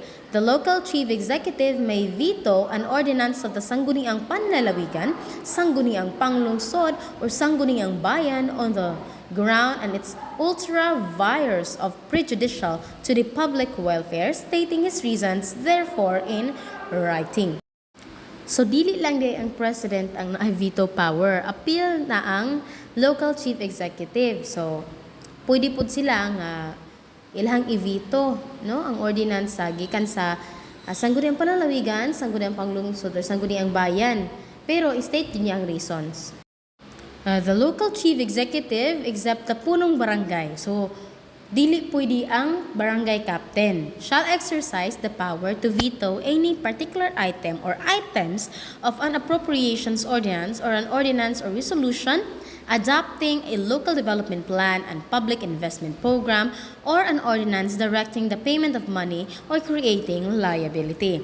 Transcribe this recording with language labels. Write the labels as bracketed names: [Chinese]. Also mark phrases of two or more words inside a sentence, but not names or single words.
[English] The local chief executive may veto an ordinance of the Sangguniang Panlalawigan, Sangguniang Panglungsod, or Sangguniang Bayan on the ground and its ultra vires of prejudicial to the public welfare, stating his reasons therefore in writing. So, [Cebuano] dili lang di ang president ang na-veto power. Appeal na ang [English] local chief executive. [Cebuano] So, pwede po sila nga ilahang i-veto, no? Ang ordinance gikan sa Sangguniang Panlalawigan, Sangguniang Panglungsod, o Sangguniang Bayan. Pero, state niya ang reasons. [English] The local chief executive except the punong barangay. So, [Cebuano] dili pwede ang [English] barangay captain shall exercise the power to veto any particular item or items of an appropriations ordinance or an ordinance or resolution adopting a local development plan and public investment program or an ordinance directing the payment of money or creating liability.